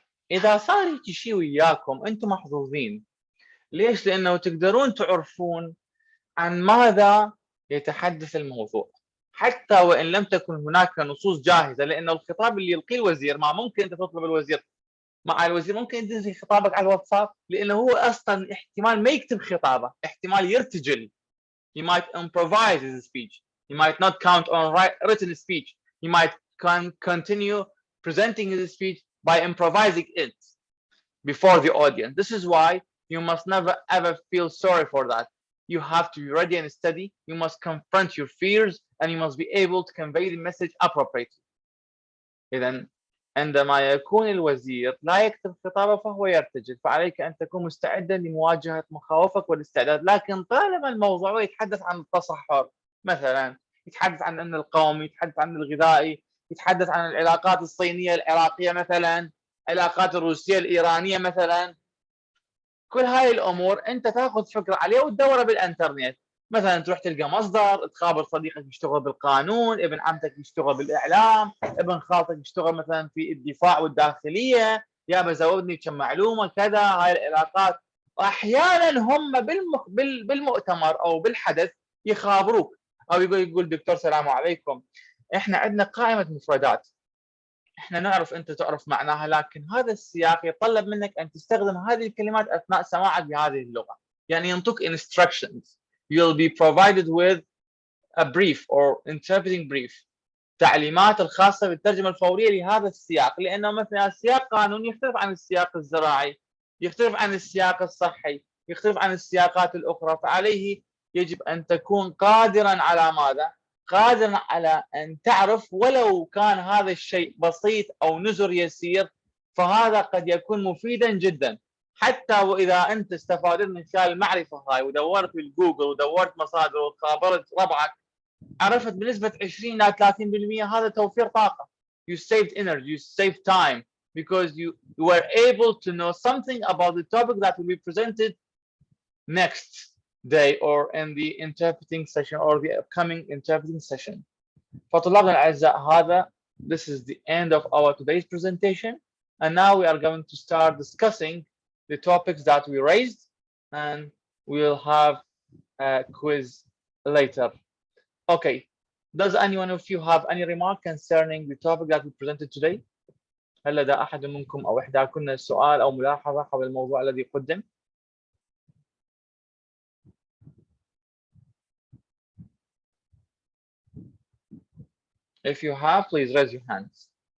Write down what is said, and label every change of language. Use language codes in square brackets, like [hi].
[ar] إذا صار هيك شيء وياكم أنتم محظوظين. ليش؟ لأنه تقدرون تعرفون عن ماذا يتحدث الموضوع حتى وإن لم تكن هناك نصوص جاهزة، لأن الخطاب اللي يلقيه الوزير ما ممكن أنت تطلب الوزير مع الوزير، ممكن ينزل خطابك على الواتساب، لأنه هو أصلا احتمال ما يكتب خطابه، احتمال يرتجل. [en] He might improvise his speech. He might not count on written speech. He might continue presenting his speech by improvising it before the audience. This is why you must never ever feel sorry for that. You have to be ready and steady. You must confront your fears and you must be able to convey the message appropriately. [ar] إذن عندما يكون الوزير لا يكتب خطابه فهو يرتجل، فعليك أن تكون مستعدا لمواجهة مخاوفك والاستعداد. لكن طالما الموضوع يتحدث عن التصحر مثلا، يتحدث عن الأمن القومي، يتحدث عن الغذائي، يتحدث عن العلاقات الصينية العراقية مثلا، العلاقات الروسية الإيرانية مثلا. كل هاي الأمور أنت تاخذ فكرة عليها وتدورها بالإنترنت. مثلا تروح تلقى مصدر، تخابر صديقك يشتغل بالقانون، ابن عمتك يشتغل بالإعلام، ابن خالتك يشتغل مثلا في الدفاع والداخلية، يا بزودني كم معلومة كذا. هاي العلاقات أحيانا هم بالمؤتمر أو بالحدث يخابروك، أو يقول دكتور سلام عليكم، إحنا عندنا قائمة مفردات، احنا نعرف انت تعرف معناها، لكن هذا السياق يتطلب منك ان تستخدم هذه الكلمات اثناء سماعك بهذه اللغه. يعني ينطق instructions. [en] You'll be provided with a brief or interpreting brief. [ar] تعليمات الخاصه بالترجمه الفوريه لهذا السياق، لانه مثلا سياق قانوني يختلف عن السياق الزراعي، يختلف عن السياق الصحي، يختلف عن السياقات الاخرى، فعليه يجب ان تكون قادرا على ماذا؟ قادرا على أن تعرف ولو كان هذا الشيء بسيط أو نزر يسير، فهذا قد يكون مفيدا جدا. حتى وإذا أنت استفادت من خلال المعرفة هاي ودورت بالجوجل ودورت مصادر وخابرت ربعك، عرفت بنسبة 20 إلى 30%، هذا توفير طاقة. [en] You saved energy, you saved time, because you were able to know something about the topic that will be presented next day or in the interpreting session or the upcoming interpreting session. [ar] فطلابنا الأعزاء هذا [en] this is the end of our today's presentation, and now we are going to start discussing the topics that we raised, and we'll have a quiz later. Okay, does anyone of you have any remark concerning the topic that we presented today? [ar] هل لدى أحد منكم أو إحداكن سؤال أو ملاحظة حول الموضوع الذي قدم؟ [en] If you have, please raise your hands.